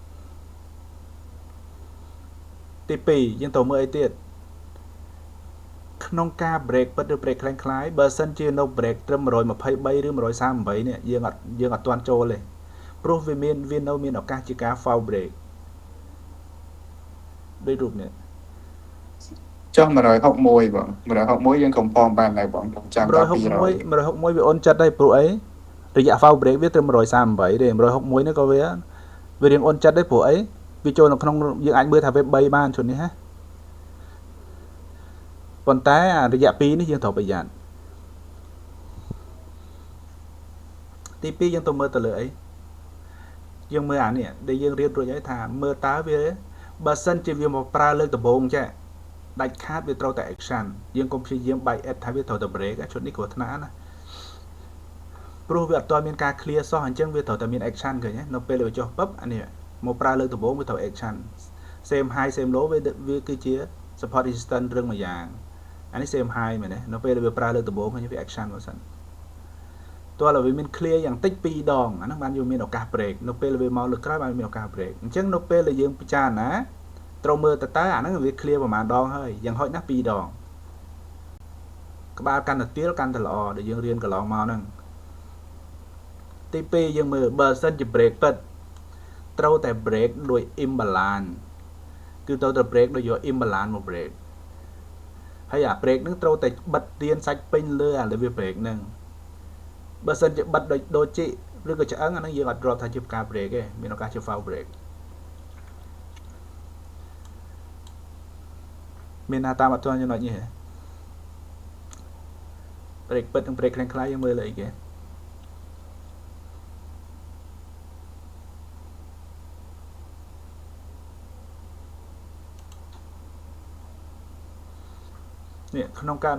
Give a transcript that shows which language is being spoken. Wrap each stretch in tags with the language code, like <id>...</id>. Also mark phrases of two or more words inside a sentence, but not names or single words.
<km>ទី2យើងត្រូវមើលអីទៀតក្នុងការ break ពិតឬ break คล้ายៗបើសិនជានៅ break ត្រឹម123ឬ138នេះយើងអត់ទាន់ចូលទេព្រោះវានៅមានឱកាសជាការ</km> <en>foul break</en> <km>ដូចរូបនេះ ចុះ161បង161យើងកំផំបានហើយបងចាំដល់200 161វាអូនចិត្តហើយព្រោះអីរយៈ</km> <en>foul break</en> <km>វាត្រឹម138ទេ161នេះក៏វារៀងអូនចិត្តដែរព្រោះអីវាចូលនៅក្នុងយើងអាចមើលថាវា3បានឈុតនេះហ៎ប៉ុន្តែរយៈ2នេះយើងត្រូវប្រយ័ត្នទី2យើងទៅមើលទៅលើអីយើងមើលអានេះដែលយើងរៀនរួចហើយថាមើលតើវាបើសិនជាវាមកប្រើលើកដំបូងចាដាច់ខាតវាត្រូវតែ action យើងកុំព្យាយាមបែក add ថាវាត្រូវតែ break ឈុតនេះគ្រោះថ្នាក់ណាព្រោះវាអត់ទាន់មានការ clear សោះអញ្ចឹងវាត្រូវតែមាន action ឃើញទេនៅពេលវាចុះពឹបអានេះមកប្រើលើកដំបូងវាត្រូវ action</km> <en>same high same low</en> <km>វាគឺជា</km> <en>support resistance</en> <km>រឿងមួយយ៉ាងអានេះ</km> <en>same high</en> <km>មែនទេនៅពេលវាប្រើលើកដំបូងឃើញវា action មកសិនតើវាមាន clear យ៉ាងតិច2ដងអាហ្នឹងបានយើងមានឱកាស break នៅពេលវាមកលើក ក្រោយបានមានឱកាស break អញ្ចឹងនៅពេលដែលយើងពិចារណាត្រូវមើលតើអាហ្នឹងវា clear ប្រហែលដងហើយយ៉ាង ហោចណាស់2ដងក្បាលកាន់តែទៀលកាន់តែល្អដែលយើងរៀនកន្លងមកហ្នឹងទី2យើងមើលបើសិនជា break ពិតត្រូវតែ break ដោយ imbalance គឺត្រូវតែ break ដោយយក imbalance មក break ហើយអា break ហ្នឹងត្រូវតែបិទទៀនសាច់ពេញលើអា</km> <en>level break</en> <km>ហ្នឹងបើសិនជាបិទដូចជីឬក៏ឆ្អឹងអាហ្នឹងយើងអត់រាប់ថាជាការ break ទេមានឱកាសជា foul break មានណាតាមអត់ទាន់ចំណុចនេះហ៎ break ពិតនិង break ខ្លាំងៗយើងមើលលើអីគេនេះក្នុងករ</km>